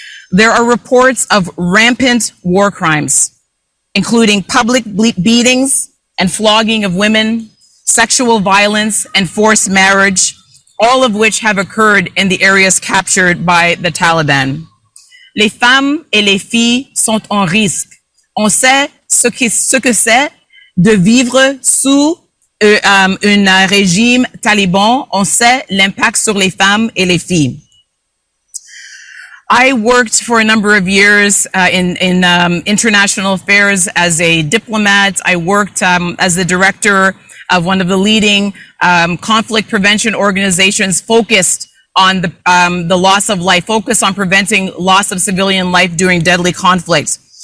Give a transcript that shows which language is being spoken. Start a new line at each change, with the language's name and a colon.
English: There are reports of rampant war crimes, including public beatings and flogging of women, sexual violence, and forced marriage, all of which have occurred in the areas captured by the Taliban.
French: Les femmes et les filles sont en risque. On sait ce que c'est de vivre sous un régime taliban. On sait l'impact sur les femmes et les filles.
English: I worked for a number of years in international affairs as a diplomat. I worked as the director of one of the leading conflict prevention organizations focused on the loss of life, focused on preventing loss of civilian life during deadly conflict.